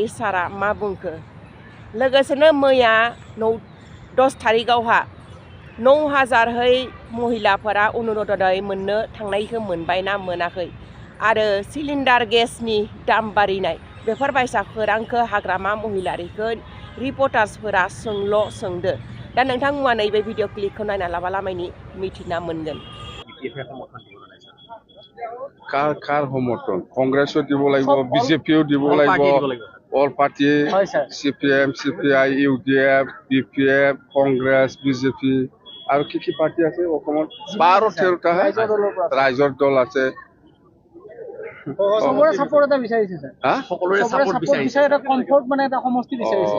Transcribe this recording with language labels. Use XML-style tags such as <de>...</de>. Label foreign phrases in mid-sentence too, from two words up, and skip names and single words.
<brx>सारा मा बुंखो लोगोसेनो मैया 10 तारिखआवहा 9,000 महिलाफोरा अरुणोदय मोननो थांनायखौ मोनबाय ना मोनाखै आरो सिलिन्डार गेसनि दाम बारिनाय बेफोरबायसा खौरांखौ हाग्रामा महिलारिखौ रिपर्टार्सफोरा सोंदो दा नोंथांमोना नैबे भिडिअ क्लिपखौ नायना लाबालामायनि मिथिना मोनगोन</brx> <as>कार समर्थन कংগ্ৰেছও দিব লাগিব বিজেপিও দিব লাগিব</as> <en>all party</en> <as>সিপিএম সিপিআই ইউডিএফ বিপিএফ কংগ্ৰেছ বিজেপি আৰু কি পাৰ্টি আছে অসমত 12-13টা ৰাইজৰ দল আছে সকলোৰে সাপোৰ্ট এটা বিচাৰিছে স্যাৰ সকলোৰে সাপোৰ্ট বিচাৰিছে এটা কমফৰ্ট মানে এটা সমষ্টি বিচাৰিছে</as>